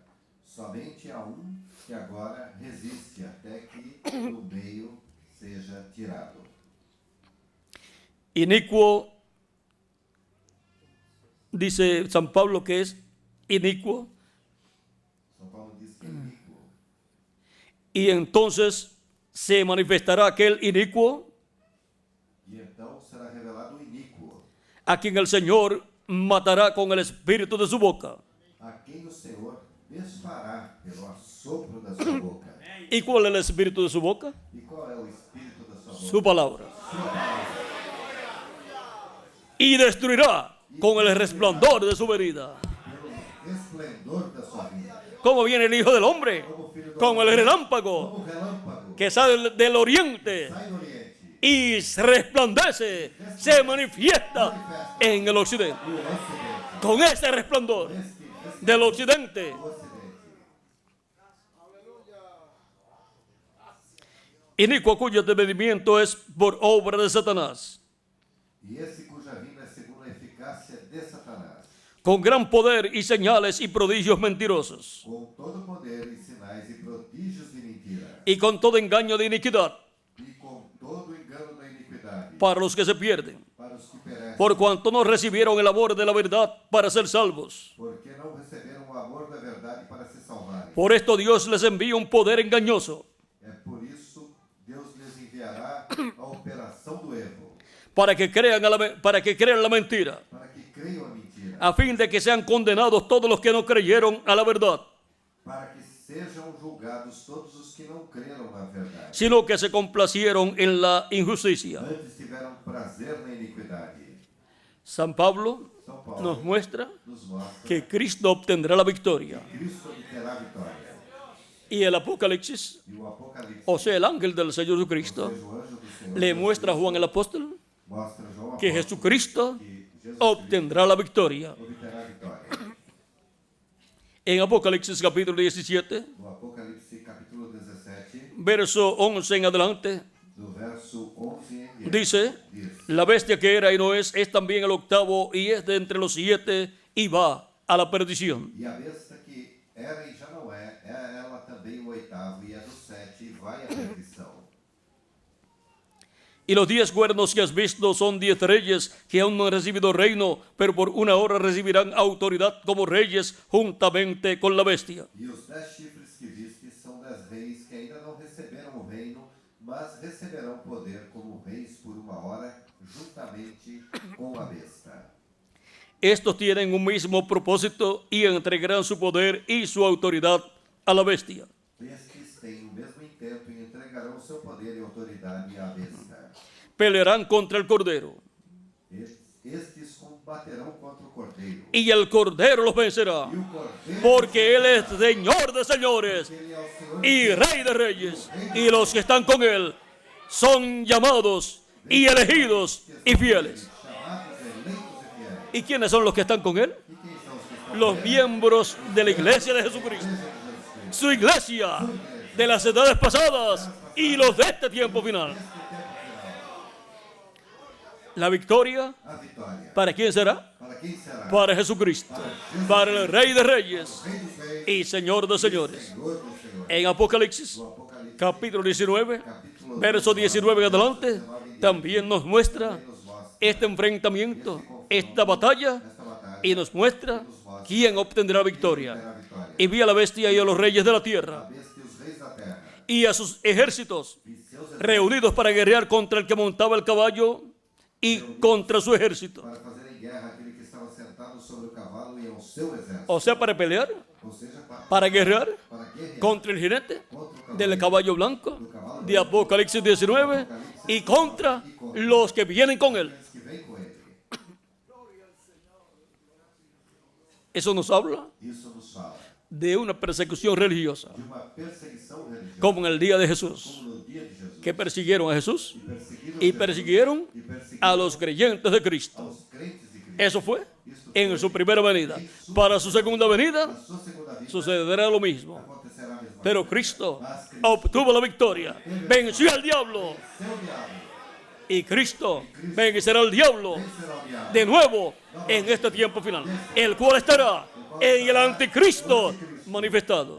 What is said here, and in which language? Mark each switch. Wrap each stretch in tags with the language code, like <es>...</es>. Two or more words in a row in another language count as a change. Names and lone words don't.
<pt>Somente há que agora resiste até que do meio seja tirado.</pt> <es>Inicuo, dice San Pablo que es inicuo,</es> <pt>São Paulo diz que é iníquo.</pt> <es>y entonces se manifestará aquel inicuo</es> <pt>E então será revelado o iníquo,</pt> <es>a quien el Señor matará con el espíritu de su boca.</es> <pt>a quem o Senhor desfará pelo assopro da sua boca.</pt> <es>¿Y cuál es el espíritu de su boca?</es> <pt>E qual é o espírito da sua boca?</pt> <es>Su palabra.</es> <pt>Sua palavra.</pt> <es>Y destruirá con el resplandor de su venida.</es> <pt>Pelo esplendor da sua vida.</pt> <es>¿Cómo viene el Hijo del Hombre? Como el relámpago</es> <pt>Como relámpago</pt> <es>que sale del oriente</es> <pt>sai do oriente.</pt> <es>y resplandece, se manifiesta en el occidente.</es> <pt>O ocidente.</pt> <es>Con ese resplandor del occidente,</es> <pt>O ocidente.</pt> <es>inicuo cuyo desmedimiento es por obra de Satanás,</es> <pt>E esse cuja vinda é segundo a eficácia de Satanás,</pt> <es>con gran poder y señales y prodigios mentirosos,</es> <pt>com todo poder e sinais e prodígios de mentira,</pt> <es>y con todo engaño de iniquidad</es> <pt>e com todo engano da iniquidade,</pt> <es>para los que se pierden,</es> <pt>para os que perecem,</pt> <es>por cuanto no recibieron el amor de la verdad para ser salvos.</es> <pt>porque não receberam o amor da verdade para se salvarem.</pt> <es>Por esto Dios les envía un poder engañoso</es> <pt>É por isso Deus lhes enviará a operação do erro,</pt> <es>para que crean la mentira,</es> <pt>para que creiam a mentira,</pt> <es>a fin de que sean condenados todos los que no creyeron a la verdad,</es> <pt>para que sejam julgados todos os que não creram na verdade,</pt> <es>sino que se complacieron en la injusticia.</es> <pt>antes tiveram prazer na iniquidade.</pt> <es>San Pablo</es> <pt>São Paulo</pt> <es>nos muestra</es> <pt>nos mostra</pt> <es>que Cristo obtendrá la victoria.</es> <pt>Cristo obterá a vitória.</pt> <es>Y el Apocalipsis,</es> <pt>E o Apocalipse,</pt> <es>o sea, el ángel del Señor Jesucristo,</es> <pt>ou seja, o anjo do Senhor,</pt> <es>le muestra a Juan el apóstol</es> <pt>mostra a João</pt> <es>que</es> <pt>apóstolo</pt> <es>Jesucristo</es> <pt>que Jesus</pt> <es>obtendrá la victoria.</es> <pt>obterá a vitória.</pt> <es>En Apocalipsis capítulo 17,</es> <pt>No Apocalipse capítulo 17,</pt> <es>verso 11 en adelante,</es> <pt>do verso 11 em diante,</pt> <es>dice:</es> <pt>diz:</pt> <es>la bestia que era y no es también el octavo y es de entre los 7 y va a la perdición.</es> <pt>E a besta que era e já não é ela também o oitavo e é do 7 e vai à perdição.</pt> <es>Y los 10 cuernos que has visto son 10 reyes que aún no han recibido reino, pero por una hora recibirán autoridad como reyes juntamente con la bestia.</es> <pt>E os 10 chifres que viste são 10 reis que ainda não receberam o reino, mas receberão poder como reis por uma hora, juntamente com a besta.</pt> <es>Estos tienen un mismo propósito y entregarán su poder y su autoridad a la bestia.</es> <pt>Estes têm o mesmo intento e entregarão seu poder e autoridade à besta.</pt> <es>Pelearán contra el Cordero</es> <pt>Estes combaterão contra o Cordeiro.</pt> <es>y el Cordero los vencerá,</es> <pt>E o Cordeiro,</pt> <es>porque Él es Señor de señores</es> <pt>ele é o Senhor</pt> <es>y Rey de reyes, y los que están con Él son llamados y elegidos y fieles.</es> <pt>chamados, eleitos e fiéis.</pt> <es>¿Y quiénes son los que están con Él?</es> <pt>E quem são os que estão</pt> <es>Los miembros de la iglesia de Jesucristo, su iglesia de las edades pasadas y los de este tiempo final. La victoria,</es> <pt>a vitória?</pt> <es>¿para quién será?</es> <pt>Para quem será?</pt> <es>Para Jesucristo, para el Rey de Reyes</es> <pt>Rei dos reis,</pt> <es>y Señor de señores.</es> <pt>Senhor dos senhores.</pt> <es>En Apocalipsis,</es> <pt>No Apocalipse,</pt> <es>capítulo 19,</es> <pt>capítulo</pt> <es>verso 19 en adelante,</es> <pt>19,</pt> <es>también nos muestra este enfrentamiento, esta batalla,</es> <pt>esta batalha,</pt> <es>y nos muestra quién obtendrá victoria.</es> <pt>terá vitória.</pt> <es>Y vi a la bestia y a los reyes de la</es> <pt>A</pt> <es>tierra</es> <pt>besta e os reis da terra,</pt> <es>y a sus ejércitos</es> <pt>e seus exércitos,</pt> <es>reunidos para guerrear contra el que montaba el caballo y contra su ejército.</es> <pt>para fazerem guerra àquele que estava sentado sobre o cavalo e ao seu exército.</pt> <es>O sea, para pelear,</es> <pt>Ou seja,</pt> <es>para guerrear</es> <pt>para guerrear</pt> <es>contra el jinete</es> <pt>contra o</pt> <es>del</es> <pt>cavalo,</pt> <es>caballo blanco de Apocalipsis 19 y contra los que vienen con él.</es> <pt>que vem com ele.</pt> <es>Eso nos habla</es> <pt>Isso nos fala</pt> <es>de una persecución religiosa,</es> <pt>de uma perseguição religiosa,</pt> <es>como en el día de Jesús,</es> <pt>como no dia de Jesus,</pt> <es>que persiguieron a Jesús</es> <pt>perseguiram</pt> <es>y</es> <pt>Jesus</pt> <es>persiguieron</es> <pt>e perseguiram</pt> <es>a los creyentes de Cristo.</es> <pt>aos crentes de Cristo.</pt> <es>Eso fue en su primera venida. Para su segunda venida,</es> <pt>Na sua segunda vinda,</pt> <es>sucederá lo mismo.</es> <pt>acontecerá a mesma</pt> <es>Pero</es> <pt>coisa.</pt> <es>Cristo</es> <pt>Mas Cristo</pt> <es>obtuvo la victoria, venció al diablo,</es> <pt>venceu o diabo,</pt> <es>y Cristo vencerá al diablo</es> <pt>vencerá o diabo.</pt> <es>de nuevo en este tiempo final, el cual estará en el anticristo manifestado.</es>